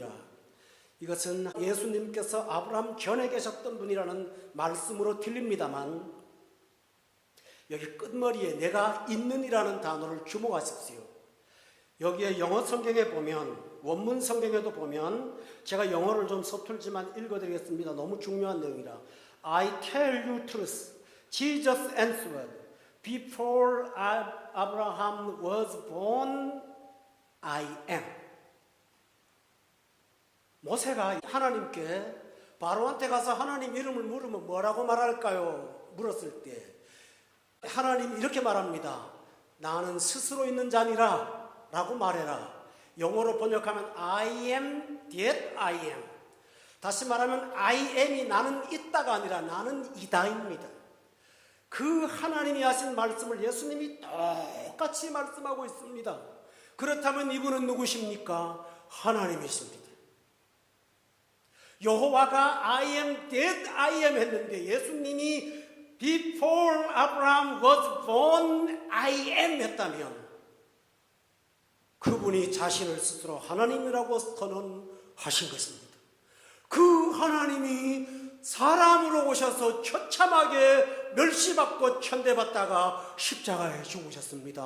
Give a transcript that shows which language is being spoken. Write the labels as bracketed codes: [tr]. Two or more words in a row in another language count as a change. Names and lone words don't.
[ko] 이것은 예수님께서 아브라함 전에 계셨던 분이라는 말씀으로 들립니다만 여기 끝머리에 내가 있는이라는 단어를 주목하십시오. 여기에 영어 성경에 보면, 원문 성경에도 보면, 제가 영어를 좀 서툴지만 읽어드리겠습니다. 너무 중요한 내용이라. [en] I tell you truth. Jesus answered, before Abraham was born, I am. [ko] 모세가 하나님께 바로한테 가서 하나님 이름을 물으면 뭐라고 말할까요? 물었을 때 하나님이 이렇게 말합니다. 나는 스스로 있는 자니라 라고 말해라. 영어로 번역하면 [en] I am that I am. [ko] 다시 말하면 [en] I am [ko] 이 나는 있다가 아니라 나는 이다입니다. 그 하나님이 하신 말씀을 예수님이 똑같이 말씀하고 있습니다. 그렇다면 이분은 누구십니까? 하나님이십니다. 여호와가 [en] I am that I am [ko] 했는데 예수님이 [en] Before Abraham was born, I am [ko] 했다면 그분이 자신을 스스로 하나님이라고 선언하신 것입니다. 그 하나님이 사람으로 오셔서 처참하게 멸시받고 천대받다가 십자가에 죽으셨습니다.